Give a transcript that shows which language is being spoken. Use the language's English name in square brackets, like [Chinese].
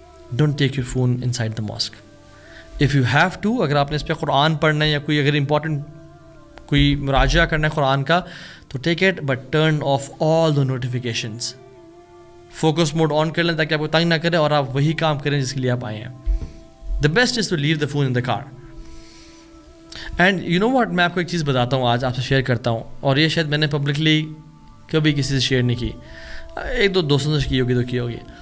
[English] Don't take your phone inside the mask. If you have to, [Urdu] اگر آپ نے اس پہ قرآن پڑھنا ہے یا کوئی اگر امپورٹنٹ کوئی مراجعہ کرنا ہے قرآن کا [English] تو take it, but turn off all the notifications. [Urdu] Focus mood آن کر لیں تاکہ آپ کو تنگ نہ کرے اور آپ وہی کام کریں جس کے لیے آپ آئے ہیں. [English] The best is to leave the phone in the car. And you know what, [Urdu] میں آپ کو ایک چیز بتاتا ہوں, آج آپ سے شیئر کرتا ہوں, اور یہ شاید میں نے پبلکلی کبھی کسی سے شیئر نہیں کی, 1-2 دوستوں سے کی ہوگی تو کی ہوگی.